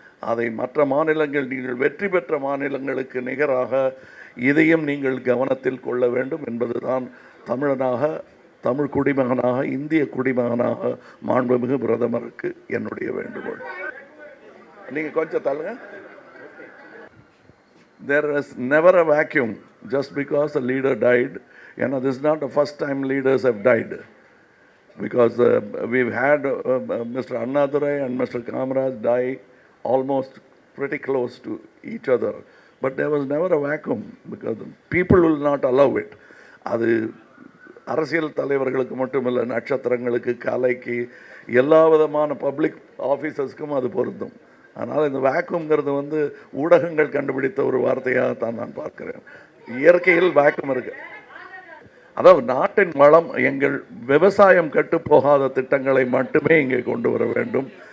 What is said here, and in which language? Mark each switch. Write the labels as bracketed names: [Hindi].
[Tamil] அதை மற்ற மாநிலங்கள், நீங்கள் வெற்றி பெற்ற மாநிலங்களுக்கு நிகராக இதையும் நீங்கள் கவனத்தில் கொள்ள வேண்டும் என்பதுதான் தமிழனாக, தமிழ் குடிமகனாக, இந்திய குடிமகனாக மாண்புமிகு பிரதமருக்கு என்னுடைய வேண்டுகோள். நீங்கள் கொஞ்சம் தள்ளுங்க. [English] There is never a vacuum just because a leader died. This is not the first time leaders have died. Because we've had Mr. Annadurai and Mr. Kamaraj die almost pretty close to each other. But there was never a vacuum because people will not allow it. [Tamil] அது அரசியல் தலைவர்களுக்கு மட்டுமில்லை, நட்சத்திரங்களுக்கு, கலைக்கு, எல்லா விதமான public ஆஃபீஸர்ஸ்க்கும் அது பொருந்தும். அதனால் இந்த வேக்யூம்ங்கிறது வந்து ஊடகங்கள் கண்டுபிடித்த ஒரு வார்த்தையாகத்தான் நான் பார்க்கிறேன். இயற்கையில் வேக்யூம் இருக்கு. அதாவது நாட்டின் வளம், எங்கள் விவசாயம் கட்டு போகாத திட்டங்களை மட்டுமே இங்கே கொண்டு வர வேண்டும்.